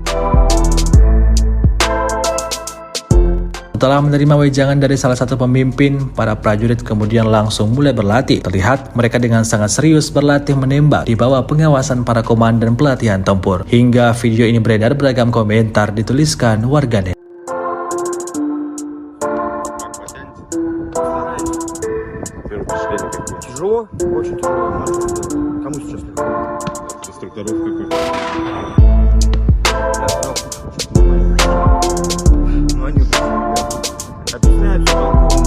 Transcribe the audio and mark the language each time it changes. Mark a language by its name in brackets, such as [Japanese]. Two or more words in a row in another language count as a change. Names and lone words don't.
[Indonesian] Setelah menerima wejangan dari salah satu pemimpin, para prajurit kemudian langsung mulai berlatih. Terlihat mereka dengan sangat serius berlatih menembak di bawah pengawasan para komandan pelatihan tempur. Hingga video ini beredar, beragam komentar dituliskan warganet. [Russian] Тяжело, очень тяжело. Кому сейчас легко? Инструкторов какой? Ну они объясняют все толково.